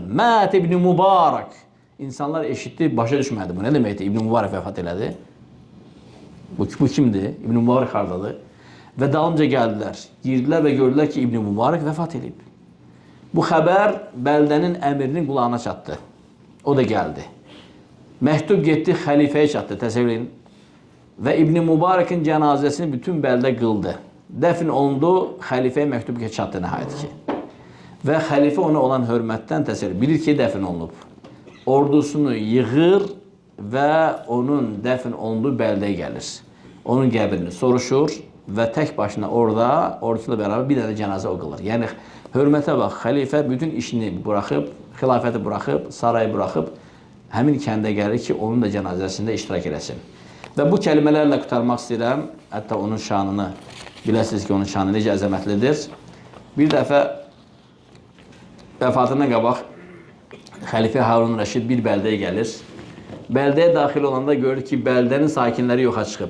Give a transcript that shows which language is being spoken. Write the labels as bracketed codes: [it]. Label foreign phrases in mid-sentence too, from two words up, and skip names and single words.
[az] Mət İbn Mübarək. İnsanlar eşitdi, başa düşmədi. Bu nə deməkdir? İbn Mübarək vəfat elədi. Bu kimdir? İbn Mübarək hardadır? Və dalımca gəldilər. Girdilər və gördülər ki, İbn Mübarək vəfat edib. Bu xəbər bəldənin əmirinin qulağına çatdı. [tr] O da geldi. Mektup gitti halifeye çattı. [az] Təsəvvür edin. [tr] Ve İbn Mübarek'in cenazesini bütün belde kıldı. Defin olundu, halifeye mektup çattı nihayet ki. Ve halife ona olan hürmetten təsəvvür bilir ki defin olunub. Ordusunu yığır ve onun defin olunduğu beldeye gelir. Onun qəbrini soruşur ve tek başına orada ordusuyla beraber bir tane cenaze o kılır. Yani hürmete bak, halife bütün işini bırakıp, hilafeti bırakıp, sarayı bırakıp [az] hemin kəndə gəlir ki, [tr] onun da cenazesinde iştirak eləsin. [az] Və [tr] bu kelimelerle kurtarmak [az] istəyirəm. Hətta onun şanını, biləsiniz ki, onun şanı necə əzəmətlidir. Bir dəfə vəfatından qabaq Xəlifə Harun Rəşid bir bəldəyə gəlir. Bəldəyə daxil olanda görür ki, bəldənin sakinləri yoxa çıxıb.